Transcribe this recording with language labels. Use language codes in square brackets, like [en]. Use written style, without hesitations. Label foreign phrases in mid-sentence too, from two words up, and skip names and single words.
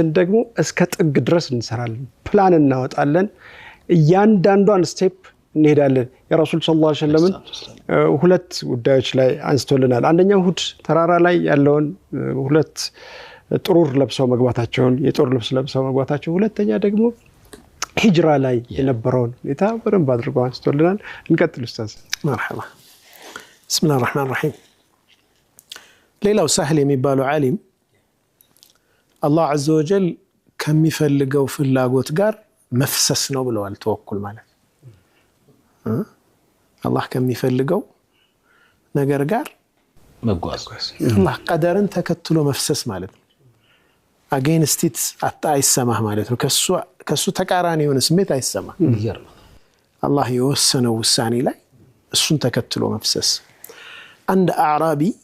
[am] ደግሞ እስከ ጥግ ድረስ እንሰራለን፣ ፕላን እናወጣለን፣ እያንዳንዷን ስቴፕ እንሄዳለን። የረሱል [ar] صلى الله عليه وسلم [am] ሁለት ጉዳዮች ላይ አንስቶልናል። አንደኛው ሁድ ተራራ ላይ ያለውን ሁለት ጥሩር ለብሰው መግባታቸውን የጦር ልብስ ለብሰው መግባታቸው፣ ሁለተኛ ደግሞ ሂጅራ ላይ የነበረውን ሁኔታ በደንብ አድርገው አንስቶልናል። እንቀጥል ኡስታዝ። [ar] مرحبا بسم الله الرحمن الرحيم [am] ሌላው ሳህል የሚባለው ዓሊም አላህ [ar] عز وجل [am] ከሚፈልገው ፍላጎት ጋር መፍሰስ ነው ብለዋል። ተወኩል ማለት አላህ ከሚፈልገው ነገር ጋር መጓዝ አላህ ቀደርን ተከትሎ መፍሰስ ማለት ነው። [en] against it [am] አይሰማህ ማለት ነው። ከሱ ተቃራኒ የሆነ ስሜት አይሰማህ። አላህ የወሰነው ውሳኔ ላይ እሱን ተከትሎ መፍሰስ። አንድ አዕራቢ